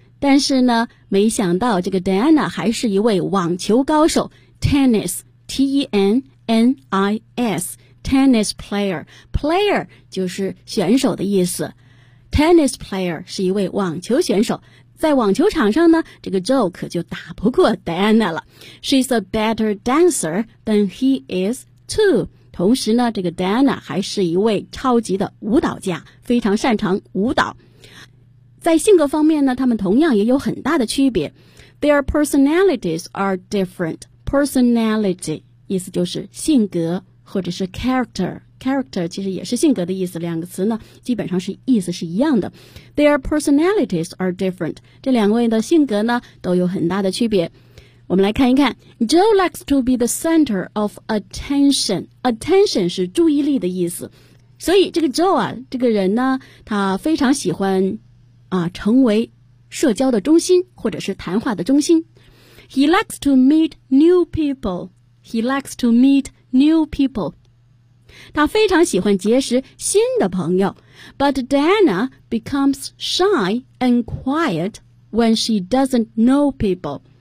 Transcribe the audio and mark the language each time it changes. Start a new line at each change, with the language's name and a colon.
Chinese: 但是呢没想到这个 Diana 还是一位网球高手
English: tennis, T-E-N-N-I-S, tennis player.
Chinese: Player 就是选手的意思。Tennis player 是一位网球选手。在网球场上呢这个 Joe 可就打不过 Diana 了。
English: She's a better dancer than he is too.
Chinese: 同时呢这个 Diana 还是一位超级的舞蹈家，非常擅长舞蹈。在性格方面呢他们同样也有很大的区别。
English: Their personalities are different. Personality,
Chinese: 意思就是性格或者是
English: character.
Chinese: Character 其实也是性格的意思，两个词呢基本上是意思是一样的。
English: Their personalities are different.
Chinese: 这两位的性格呢都有很大的区别。我们来看一看
English: Joe likes to be the center of attention.
Chinese: Attention 是注意力的意思。所以这个 Joe 啊这个人呢他非常喜欢啊成为社交的中心或者是谈话的中心。
English: He likes to meet new people. He likes to meet new people.
Chinese: 他非常喜欢结识新的朋友。
English: But Diana becomes shy and quiet when she doesn't know people.